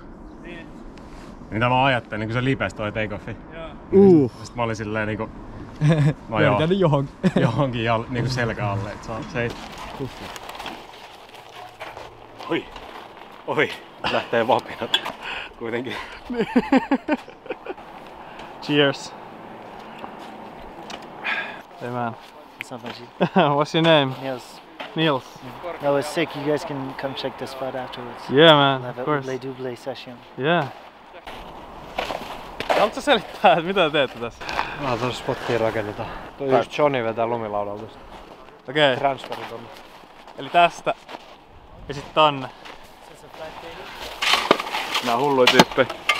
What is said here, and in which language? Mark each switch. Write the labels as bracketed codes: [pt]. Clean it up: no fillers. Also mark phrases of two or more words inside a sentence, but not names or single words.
[fi] Mitä mä ajattelin, niin kun se lipesi toi take-offi. Sitten mä olin silleen niinku... No joo. Johonkin niinku selkä alle, et saa se ei... Oi! Oi! Lähtee vapinat. Kuitenkin. [en] Cheers. Hey man. What's up, Ajit? What's your name? Niels. Niels. No, it's sick. You guys can come check the spot afterwards. Yeah man, We'll have of a course. double session. Yeah. [fi] Haluatko selittää, että mitä te teette tässä? Tuossa spottiin rakennetaan. Toi just Johnny vetää lumilaudalta. Okei. Transferi tonne. Eli tästä. Ja sit tonne. Nää on hulluja tyyppejä.